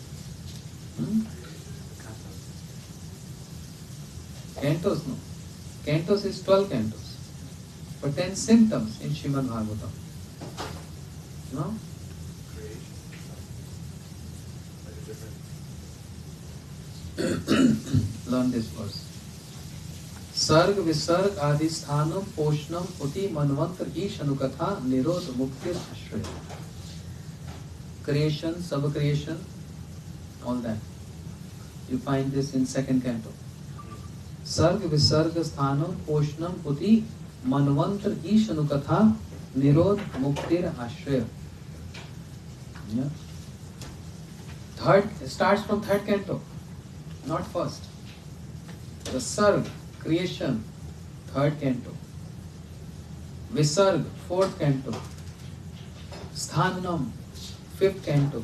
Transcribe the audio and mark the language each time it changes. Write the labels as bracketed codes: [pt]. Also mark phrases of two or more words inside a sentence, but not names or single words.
[en] Cantos, no. Cantos is 12 cantos. But 10 symptoms in Srimad Bhagavatam. No? Learn this verse. [sa] Sarg Visarg Adhisthanam Poshnam Puti Manvantar Ish Anukatha Nirod Muktir Ashraya. [en] Creation, sub-creation, all that. You find this in second canto. [sa] Sarg Visarg Sthanam Poshnam Puti Manvantar Ish Anukatha Nirod Muktir Ashraya. [en] Yeah. Third starts from third canto, not first. The Sarg, creation, third canto. Visarg, fourth canto. Sthanam, fifth canto.